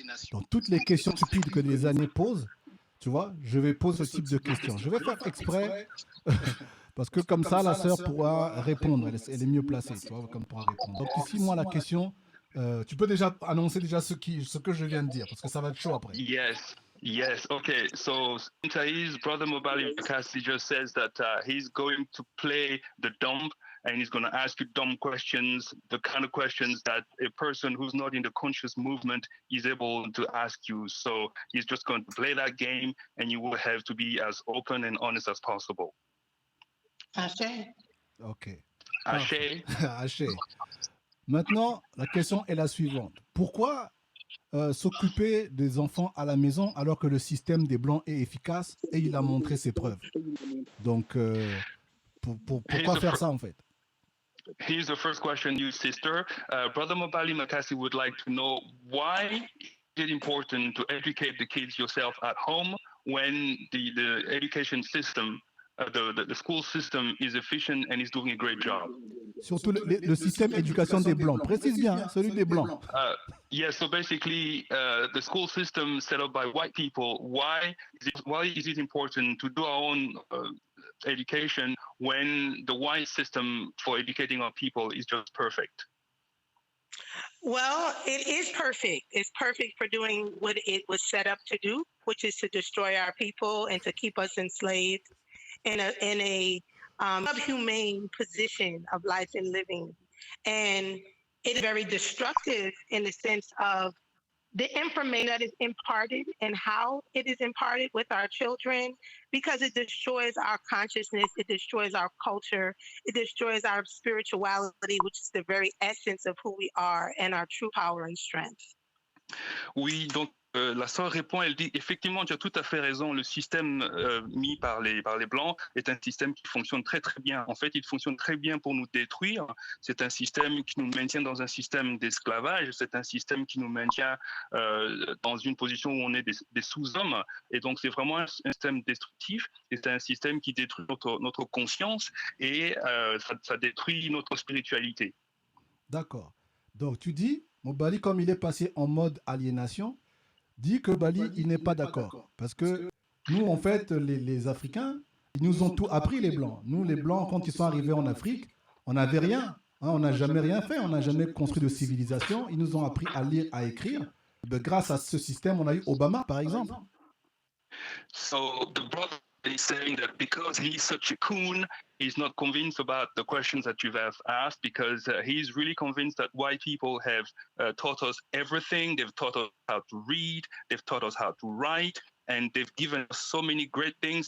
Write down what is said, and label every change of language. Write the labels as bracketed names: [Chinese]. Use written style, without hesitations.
[French] Dans toutes les questions stupides que les années posent, tu vois, je vais poser ce type de questions. Je vais faire exprès, parce que comme ça, la sœur pourra répondre. Elle est mieux placée, tu vois, comme pourra répondre. Donc ici, moi, la question, tu peux déjà annoncer ce que je viens de dire, parce que ça va être chaud après. [English] Yes. Okay. So Taese, brother Mobali Makasi just says that he's going to play the dumb, and he's going to ask you dumb questions, the kind of questions that a person who's not in the conscious movement is able to ask you. So he's just going to play that game, and you will have to be as open and honest as possible. Ashe. Ok. Ashe. Ashe. [French] Maintenant, la question est la suivante. Pourquoi s'occuper des enfants à la maison alors que le système des Blancs est efficace et il a montré ses preuves? Donc, pourquoi faire ça en fait? [English] Here's the first question, you sister. Brother Mobali Makasi would like to know why is it important to educate the kids yourself at home when the education system, the school system is efficient and is doing a great job. [French] Surtout le système éducation des Blancs. Précise bien, hein, celui des Blancs. [English] Yeah, so basically, the school system set up by white people, why is it important to do our own education when the white system for educating our people is just perfect? Well, it is perfect. It's perfect for doing what it was set up to do, which is to destroy our people and to keep us enslaved in a subhumane position of life and living. And it's very destructive in the sense of the information that is imparted and how it is imparted with our children, because it destroys our consciousness, it destroys our culture, it destroys our spirituality, which is the very essence of who we are and our true power and strength. [French] Oui, donc la sœur répond, elle dit effectivement, tu as tout à fait raison, le système mis par les Blancs est un système qui fonctionne très très bien. En fait, il fonctionne très bien pour nous détruire. C'est un système qui nous maintient dans un système d'esclavage, c'est un système qui nous maintient dans une position où on est des sous-hommes. Et donc, c'est vraiment un système destructif, et c'est un système qui détruit notre conscience et ça détruit notre spiritualité. D'accord. Donc, tu dis, Mobali, comme il est passé en mode aliénation, dit que Bali, il n'est pas d'accord. Parce que nous, en fait, les Africains, ils nous ont tout appris, les Blancs. Nous, les Blancs, quand ils sont arrivés en Afrique, on n'avait rien. Hein, on n'a jamais rien fait. On n'a jamais construit de civilisation. Ils nous ont appris à lire, à écrire. Ben, grâce à ce système, on a eu Obama, par exemple. [English] So the brother is saying that because he's such a coon, he's not convinced about the questions that you have asked, because he's really convinced that white people have taught us everything. They've taught us how to read, they've taught us how to write, and they've given us so many great things.